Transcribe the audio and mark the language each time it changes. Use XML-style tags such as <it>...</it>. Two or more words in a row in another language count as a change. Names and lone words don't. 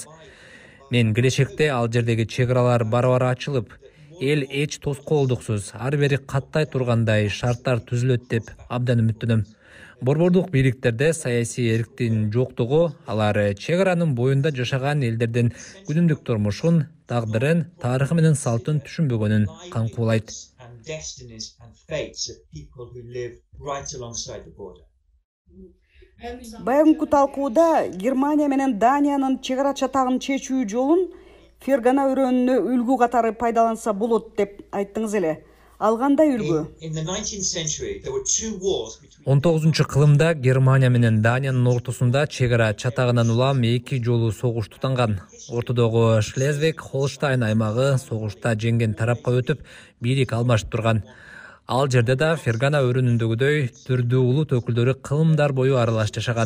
<ky>Мен келечекте ал жердеги чек-аралар бара-бара ачылып, эл эч тоскоолдуксуз ар бери каттай тургандай шарттар түзүлөт деп абдан үмүттөнөм. Борбордук бийликтерде саясий эрктин жоктугу алар чек-аранын боюнда жашаган элдердин күнүмдүк турмушун, тагдырын, тарыхы менен салтын түшүнбөгөнүн камкуулайт.</ky> <en>Destinies and fates of people who live right alongside the border.</en> <ky>Баягынкы талкууда Германия менен Даниянын чек-ара чатагын чечүү жолун Фергана өрөөнүнө үлгү катары пайдаланса болот деп айттыңыз эле. Ал кандай үлгү?</ky> <en>In the 19th century, there were two wars between</en> <ky>19 кылымда Германия менен Даниянын ортосунда чек-ара чатагынан улам эки жолу согуш тутанган. Ортодогу Шлезвиг-Холштайн аймагы согушта жеңген тарапка өтүп, бийлик алмашып турган. Ал жерде да Фергана өрөөнүндөгүдөй түрдүү улут өкүлдөрү кылымдар бою аралаш жашаган.</ky>